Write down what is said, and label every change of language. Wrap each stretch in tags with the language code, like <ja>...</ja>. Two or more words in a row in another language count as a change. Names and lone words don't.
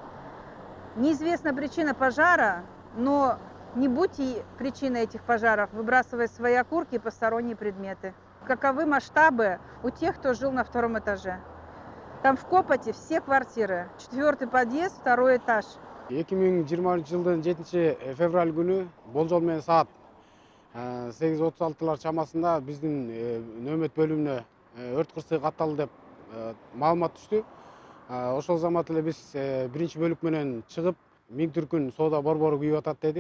<ru>Неизвестна причина пожара, но не будьте причиной этих пожаров, выбрасывая свои окурки и посторонние предметы. Каковы масштабы у тех, кто жил на 2-м этаже? Там в Копоте все квартиры. 4-й подъезд, 2-й этаж.</ru> <ky>2020 жылдын 7 февраль күнү болжол менен саат 8:36 чамасында биздин нөөмөт бөлүмүнө өрт кырсыгы катталды деп маалымат түштү. Ошол замат эле биз биринчи бөлүк менен чыгып, 1000 түркүн соода борбору күйүп атат деди.</ky>